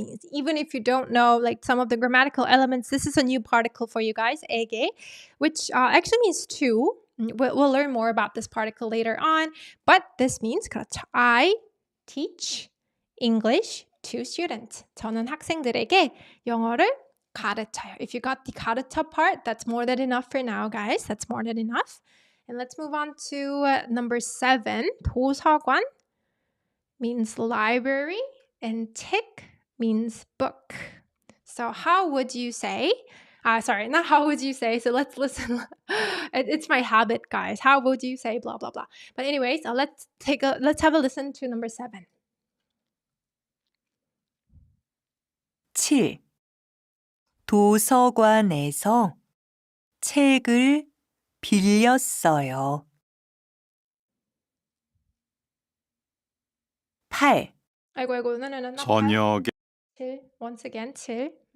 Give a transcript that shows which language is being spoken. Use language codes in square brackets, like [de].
[en] Even if you don't know like some of the grammatical elements, this is a new particle for you guys, 에게, which actually means to. We'll learn more about this particle later on, but this means 그렇죠. I teach English to students. [ko] 저는 학생들에게 영어를 가르쳐요. [en] If you got the 가르쳐 part, that's more than enough for now, guys. That's more than enough. And let's move on to number 7. 도서관 means library and 책 means book. So how would you say? Sorry, not how would you say. So let's listen. It's my habit, guys. How would you say blah blah blah. But anyways, let's have a listen to number 7. 7. [ko] 도서관에서 책을 빌렸어요. [en] 8. 아이고, no, not [ko] 저녁에 [en] 7. Once again, 7.